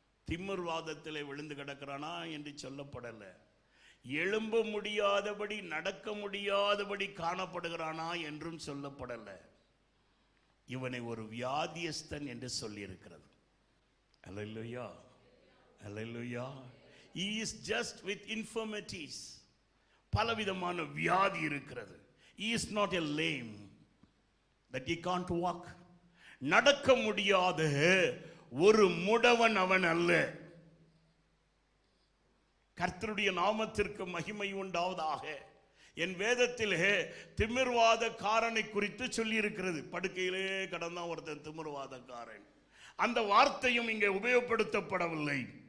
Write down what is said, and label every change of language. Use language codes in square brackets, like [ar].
[ta] திமிர்வாதத்தில் விழுந்து கிடக்கிறானா என்று சொல்லப்படல. எழும்ப முடியாதபடி, நடக்க முடியாதபடி காணப்படுகிறானா என்றும் சொல்லப்படல. இவனை ஒரு வியாதியஸ்தன் என்று சொல்லி இருக்கிறது. அல்லேலூயா, அல்லேலூயா. [en] He is just with infirmities. [ta] பலவிதமான வியாதி இருக்கிறது. [en] He is not a lame that he can't walk. [ta] நடக்க முடியாத ஒரு முடவன் அவன் அல்ல. கர்த்தருடைய நாமத்திற்கு மகிமை உண்டாவதாக. என் வேதத்திலே திமிர்வாதக்காரனை குறித்து சொல்லி இருக்கிறது. படுக்கையிலே கடந்தான் ஒருத்தன் திமிர்வாதக்காரன். அந்த வார்த்தையும் இங்கே உபயோகப்படுத்தப்படவில்லை.